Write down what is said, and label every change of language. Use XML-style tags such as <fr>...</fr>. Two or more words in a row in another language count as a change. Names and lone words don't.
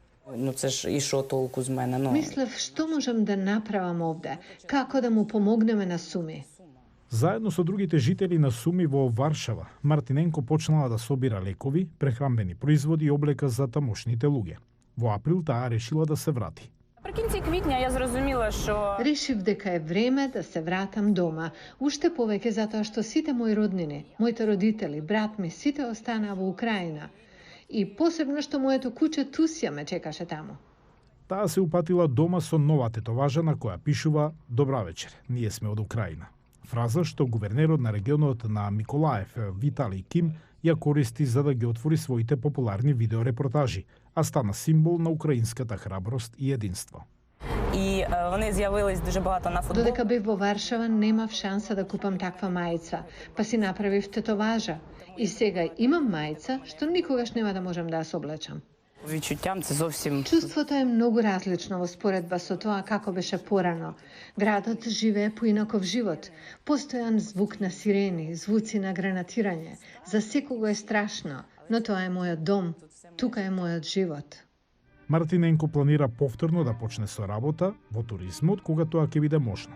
<mk>Мислев што можам да направам овде, како да му помогнеме на Суми. Заедно со другите жители на Суми во Варшава, Мартиненко почнала да собира лекови, прехранбени производи и облека за тамошните луѓе. Во април таа решила да се врати.</mk> <uk>Наприкінці квітня я зрозуміла, що</uk> <mk>Решив дека е време да се вратам дома, уште повеќе затоа што сите мои роднини, моите родители, брат ми, сите останаа во Украина. И посебно што моето куче Тусја ме чекаше таму. Таа се упатила дома со нова тетоважа на која пишува "Добра вечер, ние сме од Украина". Фраза што гувернерот на регионот на Миколаев, Виталий Ким, ја користи за да ги отвори своите популарни видеорепортажи, а стана символ на украинската храброст и единство.</mk> <uk>і вони з'явились дуже багато на футбол.</uk> <mk>Додека бев во Варшава, немав шанса да купам таква мајца, па си направив тетоважа. И сега имам мајца што никогаш нема да можам да ја соблечам.</mk> <uk>Відчуттям це зовсім</uk> <mk>Чувството е многу различно во споредба со тоа како беше порано. Градот живее поинаков живот. Постојан звук на сирени, звуци на гранатирање. За секого е страшно, но тоа е мојот дом. Тука е мојот живот. Мартиненко планира повторно да почне со работа во туризмот кога тоа ќе биде можно.</mk>